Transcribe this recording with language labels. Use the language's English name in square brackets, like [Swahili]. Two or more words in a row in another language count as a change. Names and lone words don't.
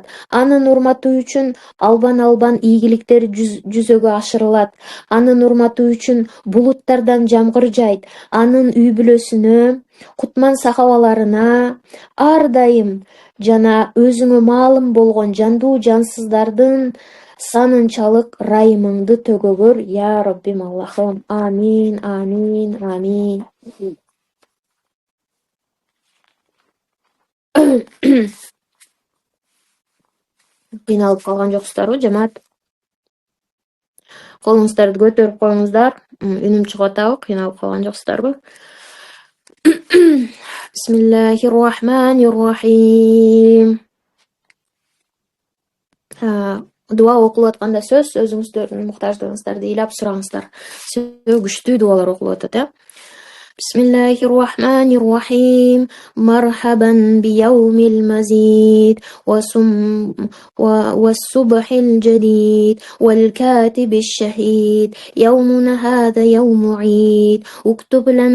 [Kyrgyz] Анын урматы үчүн албан ийгиликтер жүзөгө ашырылат. Анын урматы үчүн булуттардан жамгыр жайт. Анын үй бүлөсүнө, кутман сахабаларына ар дайым жана өзүңө маалым болгон жандуу жансыздардын санынчалык ырайымыңды төгөгөр, я Раббим Аллахым. Амин, амин, амин. Кыйналып калган жоксуздарбы, жамаат? Колуңуздарды көтөрүп коюңуздар. Үнүм чыгып атабы? Кыйналып калган жоксуздарбы? [Arabic] بسم الله الرحمن الرحيم. [Kyrgyz] Дуа окулуп атканда өзүңүздөрдүн муктаждыгыңыздарды ыйлап сураңыздар. Күчтүү дуалар окулуп атат, [Arabic] بسم الله الرحمن الرحيم مرحبا بيوم المزيد والصبح الجديد والكاتب الشهيد يومنا هذا يوم عيد اكتب لنا